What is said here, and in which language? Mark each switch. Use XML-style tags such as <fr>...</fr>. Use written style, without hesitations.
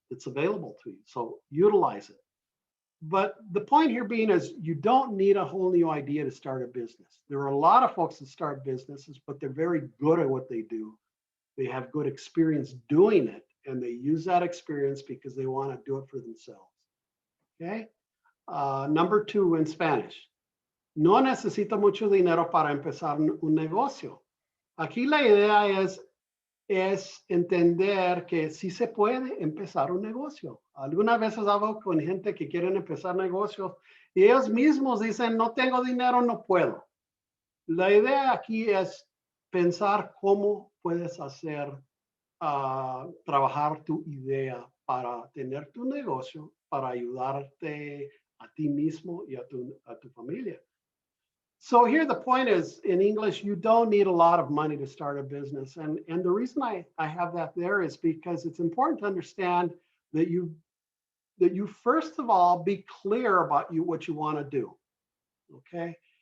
<en>It's available to you, so utilize it. But the point here being is you don't need a whole new idea to start a business. There are a lot of folks that start businesses, but they're very good at what they do. They have good experience doing it, and they use that experience because they want to do it for themselves, okay? Number 2 in Spanish.</en> <es>No necesito mucho dinero para empezar un negocio. Aquí la idea es entender que sí se puede empezar un negocio. Algunas veces hablo con gente que quieren empezar negocios y ellos mismos dicen, no tengo dinero, no puedo. La idea aquí es pensar cómo puedes hacer, trabajar tu idea para tener tu negocio, para ayudarte a ti mismo y a tu familia.</es> <en>So here the point is, in English, you don't need a lot of money to start a business. And the reason I have that there is because it's important to understand that you first of all be clear about what you want to do, okay?</en>